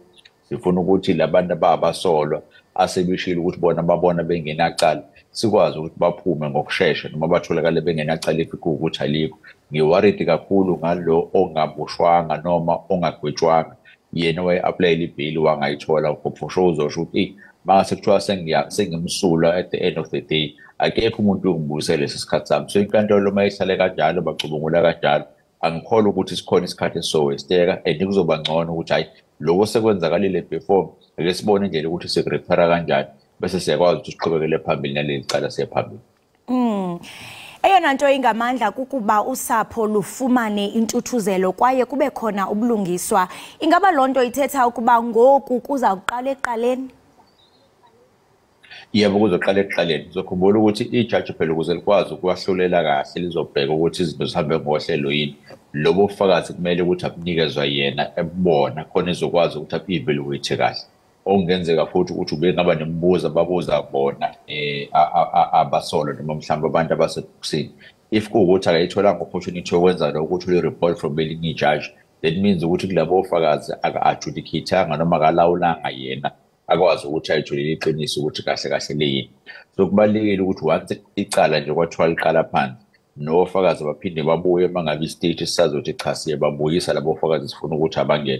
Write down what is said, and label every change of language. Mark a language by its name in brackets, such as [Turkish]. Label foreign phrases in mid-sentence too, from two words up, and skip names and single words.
[Zulu] Sifuna ukuthi labantu abasolwa asebeshilo ukuthi bona babona bengenacala sikwazi ukuthi baphume ngokusheshsha noma batholakale bengenacala ifika ukuthi alikho. Ngiworried kakhulu ngalo ongabushwanga noma ongagwetshwanga yena waye-applyela ibhili wangayithola [English] for sure [Zulu] uzosho ukuthi mase kuthiwa sengimsula [English] at the end of the day [Zulu] akekho umuntu ongibuyisele lesi sikhathi sami. So inkantolo uma ihlale kanjalo bacubungula kanjalo angikholwa ukuthi sikhona isikhathi esizowesteka and kuzoba ngcono ukuthi hayi lokho sekwenzakalile before ake sibone indlela ukuthi sikurepara kanjani bese siyakwazi ukuthi siqhubekele phambili naleli cala siyaphambili. [Xhosa] Eyona nto ingamandla kukuba usapho lufumane intuthuzelo kwaye kube khona ubulungiswa. Ingaba lonto ithetha ukuba ngoku kuza kuqala eqaleni? [Zulu] Yebo kuzoqala ekuqaleni. Sizokhumbula ukuthi ijaji phela ukuze likwazi ukwahlulela kahle lizobheka ukuthi izinto zihambe ngohlelo yini. Lobo ufakazi kumele ukuthi abunikezwa yena ebona khona izokwazi ukuthi api-evaluate kahle. Okungenzeka futhi ukuthi ube ngaba nemibuzo ababuza bona abasolo noma mhlawumbe abantu abasebuksini. If kuwukuthi akayitholanga opportunity yokwenza lokho ukuthi ule-report from elinye ijaji, [English] that means [Zulu] ukuthi kulabo ofakazi aka-adjudicate-anga noma akalawulanga yena akwazi ukuthi ayijulele iqiniso ukuthi kahle kahle leyini. So kubalulekile ukuthi once icala nje kwathiwa liqala phansi nofakazi baphinde babuye mangabe istate sisazothi cha siyababuyisa labo ofakazi sifuna ukuthi abangene.